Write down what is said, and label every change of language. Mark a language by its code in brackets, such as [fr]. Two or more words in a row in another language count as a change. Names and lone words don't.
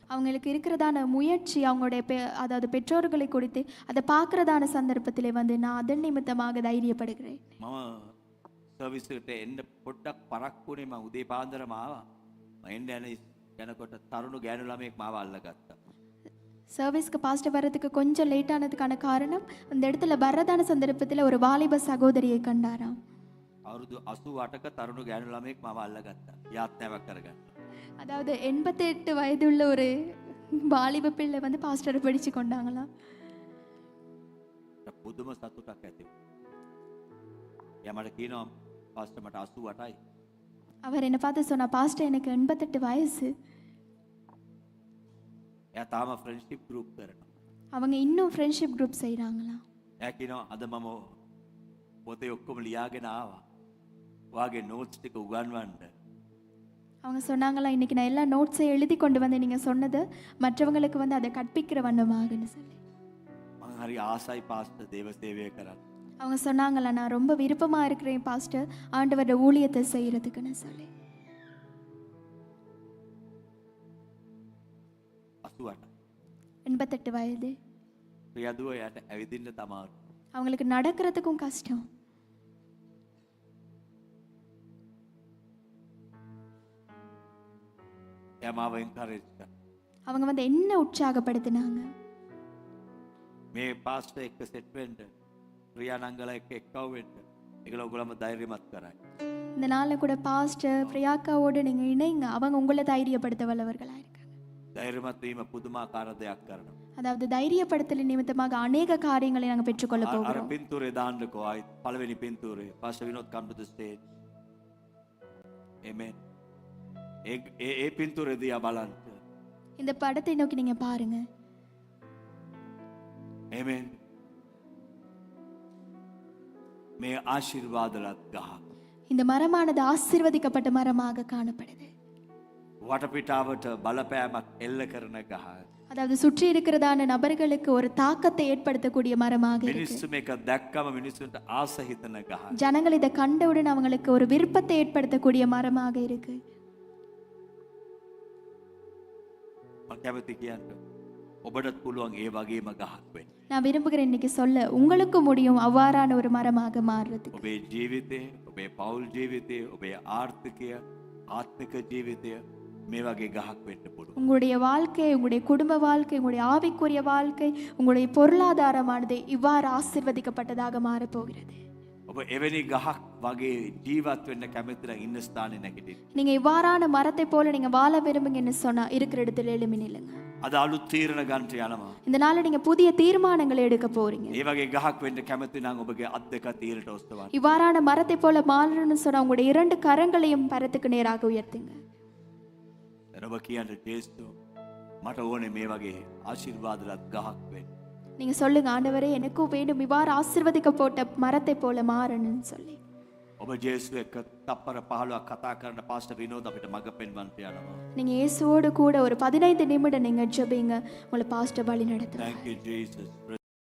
[ta] அவங்களுக்கு இருக்கிறதான முயற்சி அவங்களுடைய அதாவது பெற்றோர்களை குறித்து அதை பார்க்கறதான சந்தர்ப்பத்திலே வந்து நான் அதன் நிமித்தமாக தைரியப்படுகிறேன். [si] මම සර්විස් එකට එන්න පොඩ්ඩක් පරක්කුනේ මම උදේ පාන්දරම ආවා. මම එන්න යනකොට තරුණ ගෑනු ළමයෙක් මාව අල්ලගත්තා. [ta] சர்வீஸ்க்கு பாஸ்டர் வர்றதுக்கு கொஞ்சம் லேட் ஆனதுக்கான காரணம் அந்த இடத்துல வர்றதான சந்தர்ப்பத்தில் ஒரு வாலிப சகோதரியை கண்டாராம். [si] අවුරුදු 88ක තරුණ ගෑනු ළමයෙක් මාව අල්ලගත්තා. යාත්නාවක් කරගන්න. [ta] அதாவது 88 வயதுள்ள ஒரு வாலிப பிள்ளை வந்து பாஸ்டரை பிடிச்சு கொண்டாங்களாம். [si] පුදුම සතුටක් ඇති වුණා. එයා මට කියනවා පාස්ටර් මට 88යි. [ta] அவர் என்ன பார்த்து சொன்னா பாஸ்டர் எனக்கு 88 வயசு. [si] එයා තාම [en] friendship group [si] කරනවා. [ta] அவங்க இன்னும் [en] friendship group [ta] செய்கிறாங்களாம். [si] එයා කියනවා අද මම පොතේ ඔක්කොම ලියාගෙන ආවා. ඔයාගේ නෝට්ස් ටික උගන්වන්න. [ta] அவங்க சொன்னாங்களா இன்னைக்கு நான் எல்லா நோட்ஸை எழுதி கொண்டு வந்து நீங்கள் சொன்னது மற்றவங்களுக்கு வந்து அதை கற்பிக்கிற வண்ணமாகன்னு சொல்லி. [si] මම හරි ආසයි පාස්ටර් දේව සේවය කරන්න. [ta] அவங்க சொன்னாங்களா நான் ரொம்ப விருப்பமாக இருக்கிறேன் பாஸ்டர் ஆண்டவரோட ஊழியத்தை செய்கிறதுக்குன்னு சொல்லி. 88 வயது. [si] ප්‍රියදුව යට ඇවිදින්න තමයි. [ta] அவங்களுக்கு நடக்கிறதுக்கும் கஷ்டம். [si] එයා මාව එන්කරේජ් කරා. [ta] அவங்க வந்து என்ன உற்சாகப்படுத்தினாங்க. [si] මේ පාස්ටර් එක්ක සෙට් වෙන්න ප්‍රියා නංගලා එක්ක එක්කව වෙන්න ඒගොල්ලෝ ඔයගොල්ලම ධෛර්යමත් කරයි. [ta] இந்த நாளில் கூட பாஸ்டர் பிரியாக்காவோடு நீங்கள் இணைங்க அவங்க உங்களை தைரியப்படுத்த வல்லவர்களாக இருக்காங்க. [si] ධෛර්යමත් වීම පුදුමාකාර දෙයක් කරනවා. [ta] அதாவது தைரியப்படுத்தல் நிமித்தமாக அநேக காரியங்களை நாங்கள் பெற்றுக்கொள்ள [si] අර [ta] போகிறோம். [si] පින්තූරේ දාන්නකෝ ආයි පළවෙනි පින්තූරේ පාස්ටර් විනෝද් [en] come to the stage. [si] Amen. ඒ පින්තූරේ දිහා බලන්න. [ta] இந்த படத்தை நோக்கி நீங்க பாருங்க. [si] Amen. මේ ආශිර්වාදලත් ගහ. [ta] இந்த மரமானது ஆசீர்வதிக்கப்பட்ட மரமாக காணப்படுது. [si] වටපිටාවට බලපෑමක් එල්ල කරන ගහ. [ta] அதாவது சுற்றி இருக்கிறதான நபர்களுக்கு ஒரு தாக்கத்தை ஏற்படுத்தக்கூடிய மரமாக இருக்கு. [si] මිනිස්සු මේක දැක්කම මිනිස්සුන්ට ආස හිතන ගහ. [ta] ஜனங்கள் இதை கண்டவுடன் அவங்களுக்கு ஒரு விருப்பத்தை ஏற்படுத்தக்கூடிய மரமாக இருக்கு. [si] මම කැමති කියන්න ඔබටත් පුළුවන් ඒ වගේම ගහක් වෙන්න. [ta] நான் விரும்புகிறேன் இன்னைக்கு சொல்ல உங்களுக்கு முடியும் அவ்வாறான ஒரு மரமாக மாறுறதுக்கு. [si] ඔබේ ජීවිතේ, ඔබේ පෞල් ජීවිතේ, ඔබේ ආර්ථිකය, ආත්මික ජීවිතය මේ වගේ ගහක් වෙන්න පුළුවන්. [ta] உங்களுடைய வாழ்க்கை உங்களுடைய குடும்ப வாழ்க்கை உங்களுடைய ஆவிக்குரிய வாழ்க்கை உங்களுடைய பொருளாதாரமானது இவ்வாறு ஆசீர்வதிக்கப்பட்டதாக மாறப்போகிறது. [si] ඔබ එවැනි ගහක් වගේ ජීවත් වෙන්න කැමති නම් ඉන්න ස්ථානේ නැගිටින්න. [ta] நீங்க இவ்வாறான மரத்தை போல நீங்க வாழ விரும்புங்கன்னு சொன்னா இருக்கிற இடத்துல எழும்பி நில்லுங்க. [si] අද අලුත් තීරණ ගන්න යනවා. [ta] இந்த நாள்ல நீங்க புதிய தீர்மானங்களை எடுக்க போறீங்க. [si] ඒ වගේ ගහක් වෙන්න කැමති නම් ඔබගේ අත් දෙක තීරයට ඔස්සවන්න. [ta] இவ்வாறான மரத்தை போல மாறணும்னு சொன்னா உங்களுடைய 2 கரங்களையும் பரத்துக்கு நேராக உயர்த்துங்க. [si] දැන් ඔබ කියන්න ජේසුස් මට ඕනේ මේ වගේ ආශිර්වාදලත් ගහක් වෙන්න. [ta] நீங்க சொல்லுங்க ஆண்டவரே எனக்கும் வேண்டும் இவ்வாறு ஆசீர்வதிக்கப்பட்ட மரத்தை போல மாறணும்னு சொல்லி. [si] ඔබ ජේසුස් එක්ක තප්පර 15ක් කතා කරන පාස්ටර් විනෝද් අපිට මඟ පෙන්වන්න යනවා. [ta] நீங்க இயேசுவோடு கூட ஒரு 15 நிமிடம் நீங்க ஜெபிங்க உங்களை பாஸ்டர் வழி நடத்துவார். [en] Thank you Jesus.